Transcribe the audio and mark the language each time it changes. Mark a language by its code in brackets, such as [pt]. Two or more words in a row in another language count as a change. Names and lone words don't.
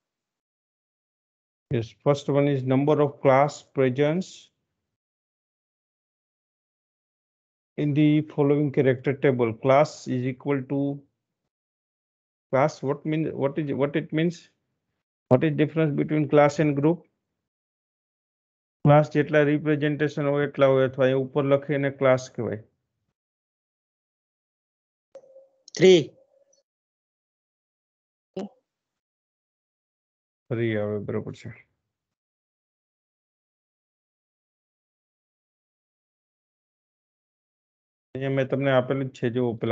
[en] Yes, first one is number of class presence in the following character table. Class is equal to class. What it means? What is difference between class and group? [gu] ક્લાસ જેટલા રિપ્રેઝન્ટેશન હોય એટલા હોય અથવા એ ઉપર લખીને ક્લાસ કહેવાય. 3. 3 આવે બરોબર છે. અહીંયા મેં તમને આપેલું જ છે જો પેલા